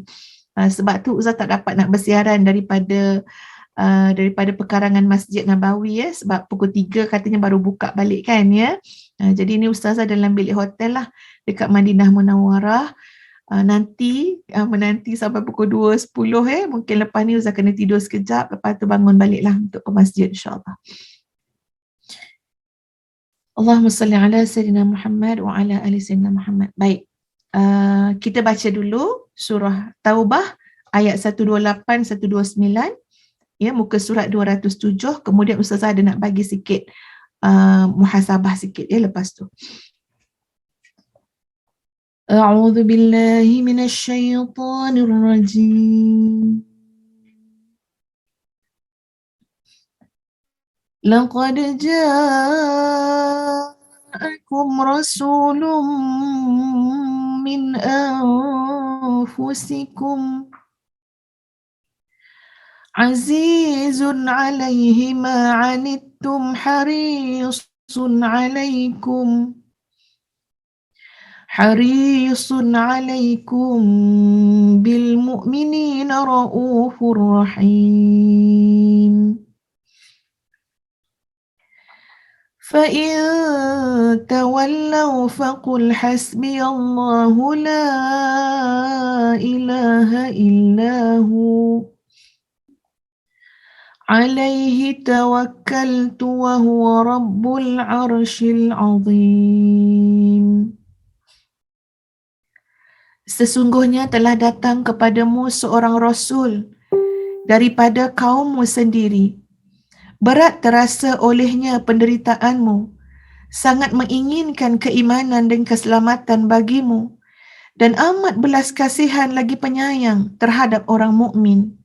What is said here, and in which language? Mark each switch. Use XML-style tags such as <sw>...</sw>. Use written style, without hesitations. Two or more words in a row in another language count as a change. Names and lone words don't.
<ms>Sebab tu Ustaz tak dapat nak bersiaran daripada pekarangan Masjid Nabawi, ya, sebab pukul 3 katanya baru buka balik kan, ya. Jadi ni Ustazah dalam bilik hotel lah dekat Madinah Munawwarah. Nanti menanti sampai pukul 2.10, mungkin lepas ni Ustaz kena tidur sekejap, lepas tu bangun balik lah untuk ke masjid, insyaAllah.</ms> <ar>اللهم صل على سيدنا محمد وعلى آل سيدنا محمد.</ar> <ms>Baik, kita baca dulu surah Taubah ayat 128, 129, ya, muka surat 207. Kemudian Ustazah ada nak bagi sikit muhasabah sikit, ya, lepas tu.</ms> <ar>أعوذ بالله من الشيطان الرجيم. لقد جاءكم رسول من أنفسكم عزيز عليه ما عنتم حريص عليكم بالمؤمنين رءوف رحيم. فَإِن تَوَلَّوْا فَقُلْ حَسْبِيَ اللَّهُ لَا إِلَهَ إِلَّا هُوَ عَلَيْهِ تَوَكَّلْتُ وَهُوَ رَبُّ الْعَرْشِ الْعَظِيمِ.</ar> <ms>Sesungguhnya telah datang kepadamu seorang Rasul daripada kaummu sendiri. Berat terasa olehnya penderitaanmu, sangat menginginkan keimanan dan keselamatan bagimu, dan amat belas kasihan lagi penyayang terhadap orang mukmin.</ms>